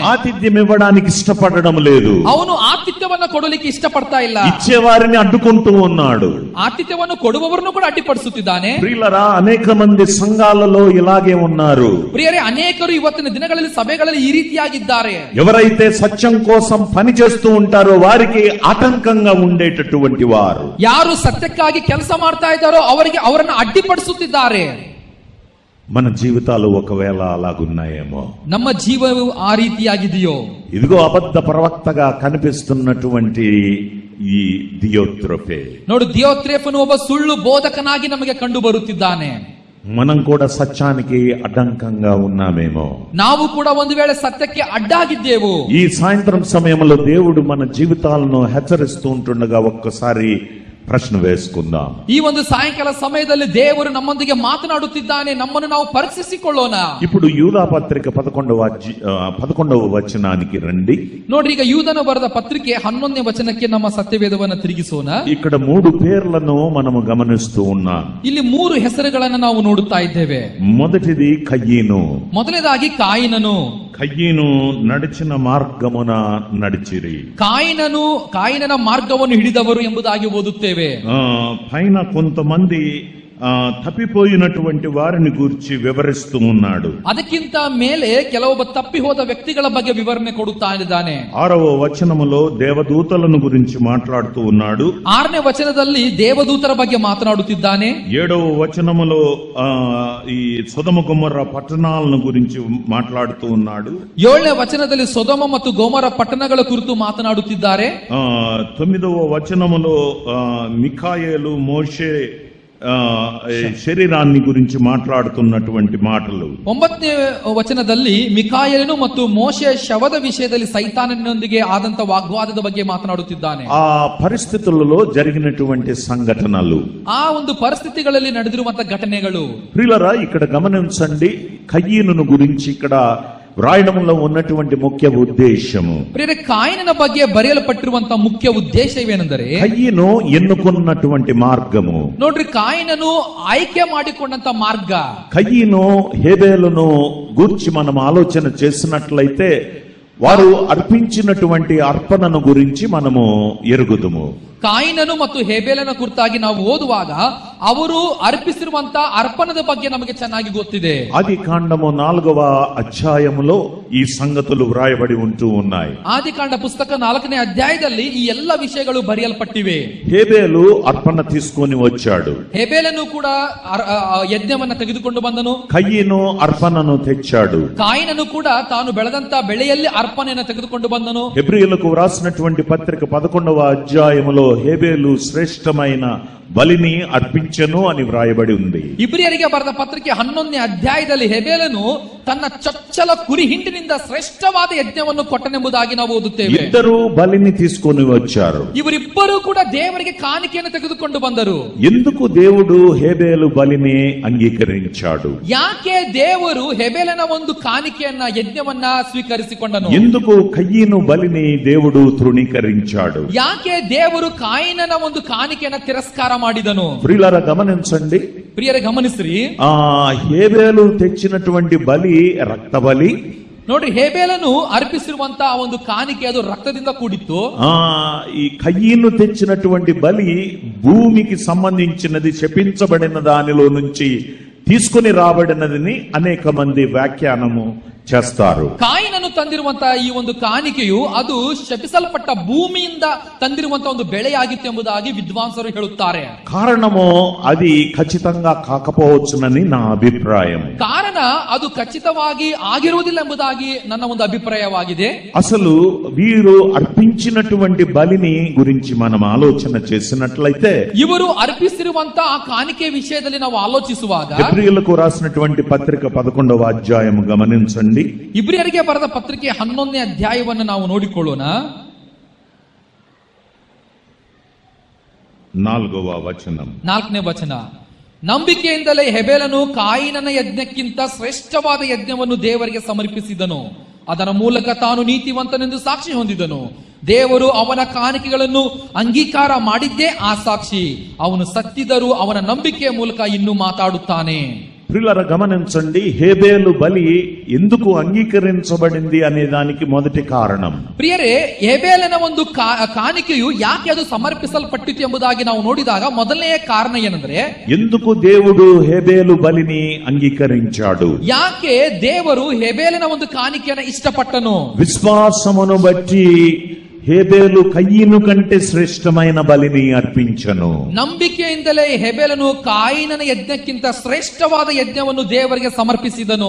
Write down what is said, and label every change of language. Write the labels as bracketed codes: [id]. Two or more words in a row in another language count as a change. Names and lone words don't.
[te] ఆతిథ్యం ఇవ్వడానికి ఇష్టపడడం లేదు. [kn] ಅವನು ಆತಿಥ್ಯವನ್ನು ಕೊಡಲಿಕ್ಕೆ ಇಷ್ಟಪಡ್ತಾ ಇಲ್ಲ. [te] ఇచ్చేవారిని అడ్డుకుంటూ ఉన్నాడు. [kn] ಆತಿಥ್ಯವನ್ನು ಕೊಡುವವರನ್ನು ಕೂಡ ಅಡ್ಡಿಪಡಿಸುತ್ತಿದ್ದಾನೆ. [te] ప్రియులారా, అనేక మంది సంఘాలలో ఇలాగే ఉన్నారు. [kn] ಪ್ರಿಯರೇ, ಅನೇಕರು ಇವತ್ತಿನ ದಿನಗಳಲ್ಲಿ ಸಭೆಗಳಲ್ಲಿ ಈ ರೀತಿಯಾಗಿದ್ದಾರೆ. [te] ఎవరైతే సత్యం కోసం పని చేస్తూ ఉంటారో వారికి ఆటంకంగా ఉండేటటువంటి వారు, [kn] ಯಾರು ಸತ್ಯಕ್ಕಾಗಿ ಕೆಲಸ ಮಾಡ್ತಾ ಇದ್ದಾರೋ ಅವರನ್ನು ಅಡ್ಡಿಪಡಿಸುತ್ತಿದ್ದಾರೆ. [te] మన జీవితాలు ఒకవేళ అలాగున్నాయేమో, [kn] ನಮ್ಮ ಜೀವವು ಆ ರೀತಿಯಾಗಿದೆಯೋ? [te] ఇదిగో అబద్ధ ప్రవక్తగా కనిపిస్తున్నటువంటి ఈ దియోత్రెఫే, [kn] ನೋಡು, ದಿಯೋತ್ರೆಫನು ಒಬ್ಬ ಸುಳ್ಳು ಬೋಧಕನಾಗಿ ನಮಗೆ ಕಂಡು ಬರುತ್ತಿದ್ದಾನೆ. [te] మనం కూడా సత్యానికి అడ్డంకంగా ఉన్నామేమో. [kn] ನಾವು ಕೂಡ ಒಂದು ವೇಳೆ ಸತ್ಯಕ್ಕೆ ಅಡ್ಡಾಗಿದ್ದೆವು. [te] ఈ సాయంత్రం సమయంలో దేవుడు మన జీవితాలను హెచ్చరిస్తూ ఉంటుండగా ఒక్కసారి ప్రశ్న వేసుకుందాం. [kn] ಈ ಒಂದು ಸಾಯಂಕಾಲ ಸಮಯದಲ್ಲಿ ದೇವರು ನಮ್ಮೊಂದಿಗೆ ಮಾತನಾಡುತ್ತಿದ್ದಾನೆ. ನಮ್ಮನ್ನು ನಾವು ಪರೀಕ್ಷಿಸಿಕೊಳ್ಳೋಣ. [te] ఇప్పుడు యూదా పత్రిక 11వ వచనానికి రండి. [kn] ನೋಡ್ರಿ, ಈಗ ಯೂದನು ಬರೆದ ಪತ್ರಿಕೆ 11ನೇ ವಚನಕ್ಕೆ ನಮ್ಮ ಸತ್ಯವೇದವನ್ನು ತಿರುಗಿಸೋಣ. [te] ఇక్కడ 3 పేర్లను మనము గమనిస్తూ ఉన్నాం. [kn] ಇಲ್ಲಿ 3 ಹೆಸರುಗಳನ್ನು ನಾವು ನೋಡುತ್ತಾ ಇದ್ದೇವೆ. [te] మొదటిది కయ్యీను. [kn] ಮೊದಲನೇದಾಗಿ ಕಾಯಿನನು. [te] కయ్యీను నడిచిన మార్గమున నడిచిరి. [kn] ಕಾಯಿನನ ಮಾರ್ಗವನ್ನು ಹಿಡಿದವರು ಎಂಬುದಾಗಿ ಓದುತ್ತೇವೆ. [te] పైన కొంతమంది ತಪ್ಪಿపోయినటువంటి వారిని గురించి వివరిస్తూ ఉన్నాడు. [kn] ಅದಕ್ಕಿಂತ ಮೇಲೆ ಕೆಲವೊಬ್ಬ ತಪ್ಪಿ ಹೋದ ವ್ಯಕ್ತಿಗಳ ಬಗ್ಗೆ ವಿವರಣೆ ಕೊಡುತ್ತಾ ಇದ್ದಾನೆ. [te] 6వ వచనములో దేవదూతలను గురించి మాట్లాడుతూ ఉన్నాడు. [kn] 6ನೇ ವಚನದಲ್ಲಿ ದೇವದೂತರ ಬಗ್ಗೆ ಮಾತನಾಡುತ್ತಿದ್ದಾನೆ. [te] 7వ వచనములో ఈ సొదొమ గొమొర్రా పట్టణాలను గురించి మాట్లాడుతూ ఉన్నాడు. [kn] 7ನೇ వచನದಲ್ಲಿ ಸೊದೊಮ ಮತ್ತು ಗೊಮೊರ ಪಟ್ಟಣಗಳ ಕುರಿತು ಮಾತನಾಡುತ್ತಿದ್ದಾರೆ. [te] 9వ వచనములో మిఖాయేలు మోషే శరీరాన్ని గురించి మాట్లాడుతున్నటువంటి మాటలు. [kn] 9ನೇ ವಚನದಲ್ಲಿ ಮಿಕಾಯೇಲನು ಮತ್ತು ಮೋಶೆ ಶವದ ವಿಷಯದಲ್ಲಿ ಸೈತಾನನೊಂದಿಗೆ ಆದಂತ ವಾಗ್ವಾದದ ಬಗ್ಗೆ ಮಾತನಾಡುತ್ತಿದ್ದಾನೆ. [te] ಆ ಪರಿಸ್ಥಿతులలో జరిగినటువంటి సంఘటనలు, [kn] ಆ ಒಂದು ಪರಿಸ್ಥಿತಿಗಳಲ್ಲಿ ನಡೆದಿರುವಂತ ಘಟನೆಗಳು. [te] ప్రియులారా, ఇక్కడ గమనించండి, కయ్యీను గురించి ఇక్కడ వ్రాయడంలో ఉన్నటువంటి ముఖ్య ఉద్దేశము. [kn] ಪ್ರಿಯರೇ, ಕಾಯಿನನ ಬಗ್ಗೆ ಬರೆಯಲ್ಪಟ್ಟಿರುವಂತ ಮುಖ್ಯ ಉದ್ದೇಶವೇನೆಂದರೆ [te] కయ్యను ఎన్నుకున్నటువంటి మార్గము. [kn] ನೋಡ್ರಿ, ಕಾಯಿನನು ಆಯ್ಕೆ ಮಾಡಿಕೊಂಡಂತ ಮಾರ್ಗ. [te] కయ్యను హేబేలును గూర్చి మనం ఆలోచన చేసినట్లయితే వారు అర్పించినటువంటి అర్పణను గురించి మనము ఎరుగుదుము. [kn] ಕಾಯಿನನು ಮತ್ತು ಹೇಬೇಲನ ಕುರಿತಾಗಿ ನಾವು ಓದುವಾಗ ಅವರು ಅರ್ಪಿಸಿರುವಂತ ಅರ್ಪಣದ ಬಗ್ಗೆ ನಮಗೆ ಚೆನ್ನಾಗಿ ಗೊತ್ತಿದೆ. [te] ఆదికాండము 4వ అధ్యాయములో ఈ సంగతులు వ్రాయబడి ఉంటూ ఉన్నాయి. [kn] ಆದಿಕಾಂಡ ಪುಸ್ತಕ 4ನೇ ಅಧ್ಯಾಯದಲ್ಲಿ ಈ ಎಲ್ಲ ವಿಷಯಗಳು ಬರೆಯಲ್ಪಟ್ಟಿವೆ. [te] హేబేలు అర్పణ తీసుకొని వచ్చాడు. [kn] ಹೇಬೇಲನು ಕೂಡ ಯಜ್ಞವನ್ನ ತೆಗೆದುಕೊಂಡು ಬಂದನು. [te] కయ్యను అర్పణను తెచ్చాడు. [kn] ಕಾಯಿನನು ಕೂಡ ತಾನು ಬೆಳೆದಂತ ಬೆಳೆಯಲ್ಲಿ ಅರ್ಪಣೆಯನ್ನು ತೆಗೆದುಕೊಂಡು ಬಂದನು. [te] హెబ్రీయులకు వ్రాసినటువంటి పత్రిక 11వ అధ్యాయములో హేబేలు శ్రేష్టమైన బలిని అర్పించెను అని వ్రాయబడి ఉంది. [kn] ಇಬ್ರಿಯರಿಗೆ ಬರೆದ ಪತ್ರಿಕೆ 11ನೇ ಅಧ್ಯಾಯದಲ್ಲಿ ಹೇಬೇಲನು ತನ್ನ ಚೊಚ್ಚಲ ಕುರಿ ಹಿಂಡಿನಿಂದ ಶ್ರೇಷ್ಠವಾದ ಯಜ್ಞವನ್ನು ಕೊಟ್ಟನೆಂಬುದಾಗಿ ನಾವು ಓದುತ್ತೇವೆ. [te] ఇద్దరు బలిని తీసుకొని వచ్చారు. [kn] ಇವರಿಬ್ಬರು ಕೂಡ ದೇವರಿಗೆ ಕಾಣಿಕೆಯನ್ನು ತೆಗೆದುಕೊಂಡು ಬಂದರು. [te] ఎందుకు దేవుడు హేబేలు బలిని అంగీకరించాడు? [kn] ಯಾಕೆ ದೇವರು ಹೇಬೇಲನ ಒಂದು ಕಾಣಿಕೆಯನ್ನ ಯಜ್ಞವನ್ನ ಸ್ವೀಕರಿಸಿಕೊಂಡನು? [te] ఎందుకు కయ్యను బలిని దేవుడు తృణీకరించాడు? [kn] ಯಾಕೆ ದೇವರು ಕಾಯಿನನ ಒಂದು ಕಾಣಿಕೆಯನ್ನ ತಿರಸ್ಕಾರ ಮಾಡಿದನು? [te] ప్రియులారా గమనించండి. [kn] ಪ್ರಿಯರೇ, ಗಮನಿಸ್ರಿ. [te] హేబేలు తెచ్చినటువంటి బలి రక్త బలి. [kn] ನೋಡ್ರಿ, ಹೇಬೇಲನು ಅರ್ಪಿಸಿರುವಂತ ಒಂದು ಕಾಣಿಕೆ ಅದು ರಕ್ತದಿಂದ ಕೂಡಿತ್ತು. [te] ఈ కయ్యను తెచ్చినటువంటి బలి భూమికి సంబంధించినది, శపించబడిన దానిలో నుంచి తీసుకుని రాబడినదని అనేక మంది వ్యాఖ్యానము చేస్తారు. [kn] ಕಾಯಿನನು ತಂದಿರುವಂತ ಈ ಒಂದು ಕಾಣಿಕೆಯು ಅದು ಶಪಿಸಲ್ಪಟ್ಟ ಭೂಮಿಯಿಂದ ತಂದಿರುವಂತ ಒಂದು ಬೆಳೆಯಾಗಿತ್ತು ಎಂಬುದಾಗಿ ವಿದ್ವಾಂಸರು ಹೇಳುತ್ತಾರೆ. [te] కారణము అది ఖచ్చితంగా కాకపోవచ్చునని నా అభిప్రాయం. [kn] ಕಾರಣ ಅದು ಖಚಿತವಾಗಿ ಆಗಿರುವುದಿಲ್ಲ ಎಂಬುದಾಗಿ ನನ್ನ ಒಂದು ಅಭಿಪ್ರಾಯವಾಗಿದೆ. [te] అసలు వీరు అర్పించినటువంటి బలిని గురించి మనం ఆలోచన చేసినట్లయితే, [kn] ಇವರು ಅರ್ಪಿಸಿರುವಂತ ಆ ಕಾಣಿಕೆ ವಿಷಯದಲ್ಲಿ ನಾವು ಆಲೋಚಿಸುವಾಗ [te] హెబ్రీయులకు రాసినటువంటి పత్రిక 11వ అధ్యాయము గమనించండి. [kn] ಇಬ್ರಿಯರಿಗೆ ಬರೆದ ಪತ್ರಿಕೆ 11ನೇ ಅಧ್ಯಾಯವನ್ನು ನಾವು ನೋಡಿಕೊಳ್ಳೋಣ. 4ನೇ ವಚನ. ನಂಬಿಕೆಯಿಂದಲೇ ಹೆಬೇಲನು ಕಾಯಿನನ ಯಜ್ಞಕ್ಕಿಂತ ಶ್ರೇಷ್ಠವಾದ ಯಜ್ಞವನ್ನು ದೇವರಿಗೆ ಸಮರ್ಪಿಸಿದನು. ಅದರ ಮೂಲಕ ತಾನು ನೀತಿವಂತನೆಂದು ಸಾಕ್ಷಿ ಹೊಂದಿದನು. ದೇವರು ಅವನ ಕಾಣಿಕೆಗಳನ್ನು ಅಂಗೀಕಾರ ಮಾಡಿದ್ದೇ ಆ ಸಾಕ್ಷಿ. ಅವನು ಸತ್ತಿದರೂ ಅವನ ನಂಬಿಕೆಯ ಮೂಲಕ ಇನ್ನೂ ಮಾತಾಡುತ್ತಾನೆ. [te] ప్రియులారా గమనించండి, హేబేలు బలి ఎందుకు అంగీకరించబడింది అనే దానికి మొదటి కారణం. [kn] ಪ್ರಿಯರೇ, ಹೇಬೇಲನ ಒಂದು ಕಾಣಿಕೆಯು ಯಾಕೆ ಅದು ಸಮರ್ಪಿಸಲ್ಪಟ್ಟಿತು ಎಂಬುದಾಗಿ ನಾವು ನೋಡಿದಾಗ ಮೊದಲನೆಯ ಕಾರಣ ಏನಂದ್ರೆ, [te] ఎందుకు దేవుడు హేబేలు బలిని అంగీకరించాడు? [kn] ಯಾಕೆ ದೇವರು ಹೇಬೇಲನ ಒಂದು ಕಾಣಿಕೆಯನ್ನು ಇಷ್ಟಪಟ್ಟನು? [te] విశ్వాసమును బట్టి హేబేలు కయ్యను కంటే శ్రేష్టమైన బలిని అర్పించను. [kn] ನಂಬಿಕೆಯಿಂದಲೇ ಹೇಬೇಲನು ಕಾಯಿನನ ಯಜ್ಞಕ್ಕಿಂತ ಶ್ರೇಷ್ಠವಾದ ಯಜ್ಞವನ್ನು ದೇವರಿಗೆ ಸಮರ್ಪಿಸಿದನು.